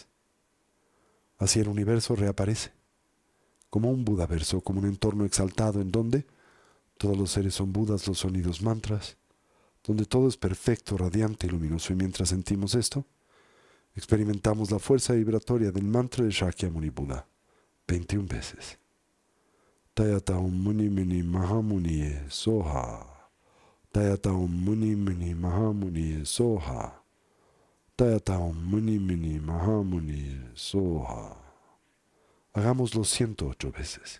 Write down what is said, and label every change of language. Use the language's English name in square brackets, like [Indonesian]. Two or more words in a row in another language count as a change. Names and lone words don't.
[Spanish] Así el universo reaparece, como un Budaverso, como un entorno exaltado en donde todos los seres son Budas, los sonidos mantras, donde todo es perfecto, radiante y luminoso. Y mientras sentimos esto, experimentamos la fuerza vibratoria del mantra de Shakyamuni Buda 21 veces. [Sanskrit] Tayata Om Muni Mini Mahamuni Soha. Tayata Om Muni Mini Mahamuni Soha. Tayata Om Muni Mini Mahamuni Soha. [Spanish] Hagámoslo 108 veces.